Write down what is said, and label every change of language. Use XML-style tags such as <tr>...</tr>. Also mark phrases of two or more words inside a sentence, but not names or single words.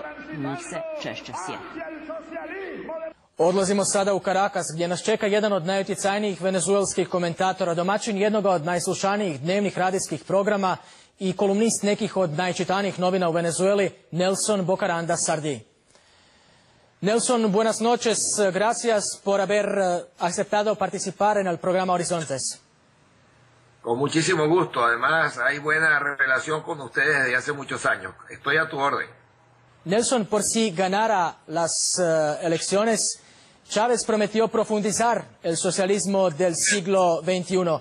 <hr>Njih se češće sjeti. Odlazimo sada u Caracas, gdje nas čeka jedan od najutjecajnijih venezuelskih komentatora, domaćin jednoga od najslušanijih dnevnih radijskih programa i kolumnist nekih od najčitanijih novina u Venezueli, Nelson Bocaranda Sardi.</hr> <es>Nelson, buenas noches. Gracias por haber aceptado participar en el programa Horizontes. Con muchísimo gusto. Además, hay buena relación con ustedes desde hace muchos años. Estoy a tu orden. Nelson, por si ganara las elecciones, Chávez prometió profundizar el socialismo del siglo XXI.</es>